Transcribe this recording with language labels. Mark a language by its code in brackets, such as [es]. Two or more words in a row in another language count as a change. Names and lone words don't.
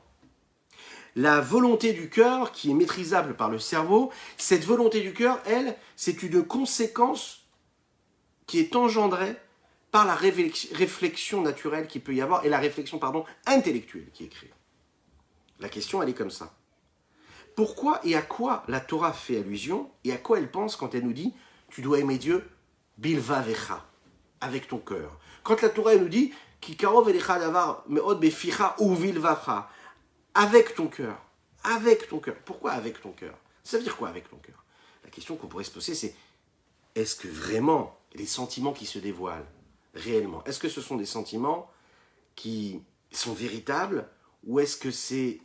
[fr] La volonté du cœur, qui est maîtrisable par le cerveau, cette volonté du cœur, elle, c'est une conséquence qui est engendrée par la réflexion naturelle qu'il peut y avoir, et la réflexion, intellectuelle qui est créée. La question, elle est comme ça. Pourquoi et à quoi la Torah fait allusion, et à quoi elle pense quand elle nous dit « tu dois aimer Dieu bilvavecha » avec ton cœur. Quand la Torah elle nous dit « [he] כי קרוב אליך הדבר מאד בפיך ובלבבך [fr] » avec ton cœur. Avec ton cœur. Pourquoi avec ton cœur? Ça veut dire quoi avec ton cœur? La question qu'on pourrait se poser, c'est est-ce que vraiment les sentiments qui se dévoilent réellement, est-ce que ce sont des sentiments qui sont véritables, ou est-ce que c'est...